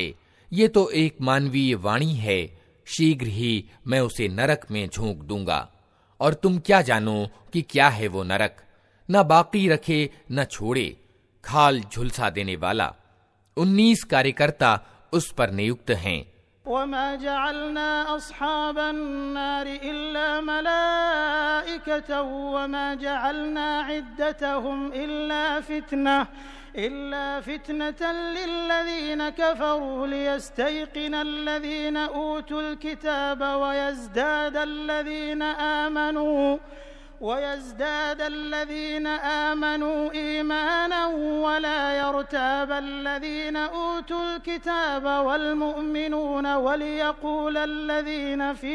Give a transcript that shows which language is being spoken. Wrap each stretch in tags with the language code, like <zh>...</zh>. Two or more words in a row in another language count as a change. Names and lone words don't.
<hi>ये तो एक मानवीय वाणी है, शीघ्र ही मैं उसे नरक में झोंक दूंगा और तुम क्या जानो कि क्या है वो नरक, न बाकी रखे न छोड़े, खाल झुलसा देने वाला। 19 कार्यकर्ता उस पर नियुक्त हैं।</hi> <ar>وما جعلنا أصحاب النار إلا ملائكة وما جعلنا عدتهم إلا فتنة للذين كفروا ليستيقن الذين أوتوا الكتاب ويزداد الذين آمنوا إيمانا ولا يرتاب الذين أوتوا الكتاب والمؤمنون وليقول الذين</ar>